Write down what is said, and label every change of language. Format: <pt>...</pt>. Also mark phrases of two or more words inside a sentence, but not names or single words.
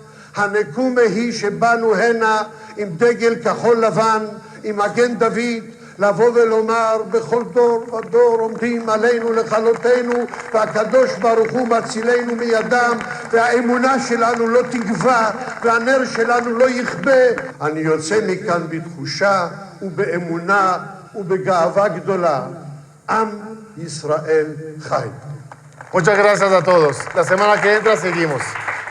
<he>הנקומה היא שבאנו הנה עם דגל כחול לבן, עם מגן דוד, לבוא ולומר בכל דור ודור עומדים עלינו לכלותנו והקדוש ברוך הוא מצילנו מידם והאמונה שלנו לא תגווע והנר שלנו לא יכבה. אני יוצא מכאן בתחושה ובאמונה ובגאווה גדולה. עם ישראל חי.</he> <es>Muchas gracias a todos. La semana que entra seguimos.</es>